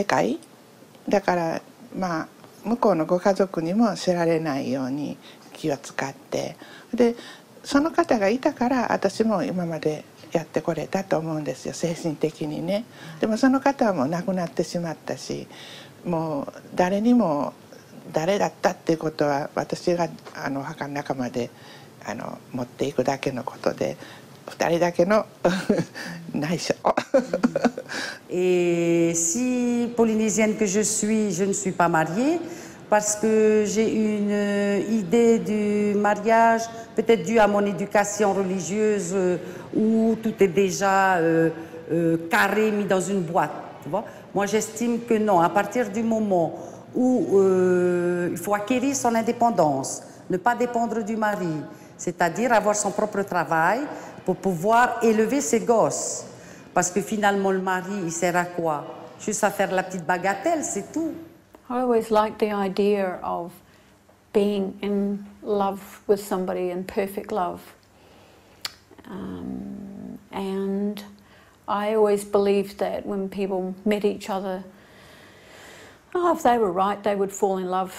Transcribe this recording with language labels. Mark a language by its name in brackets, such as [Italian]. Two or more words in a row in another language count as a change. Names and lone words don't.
[Japanese] 界だから向こうのご家族にも知られないように気を使ってでその方がいたから私も今までやってこれたと思うんですよ精神的にねでもその方はもう亡くなってしまったしもう誰にも誰だったっていうことは私がお墓の中まで持っていくだけのことで 2人だけの内緒。 [French] Et si polynésienne que je ne suis pas mariée parce que j'ai une idée du mariage, peut-être due à mon éducation religieuse où tout est déjà carré, mis dans une boîte. Tu vois? Moi, j'estime que non. À partir du moment où il faut acquérir son indépendance, ne pas dépendre du mari, c'est-à-dire avoir son propre travail pour pouvoir élever ses gosses. Parce que finalement, le mari, il sert à quoi? Juste à faire la petite bagatelle, c'est tout. [English] I always liked the idea of being in love with somebody, in perfect love. And I always believed that when people met each other, if they were right, they would fall in love.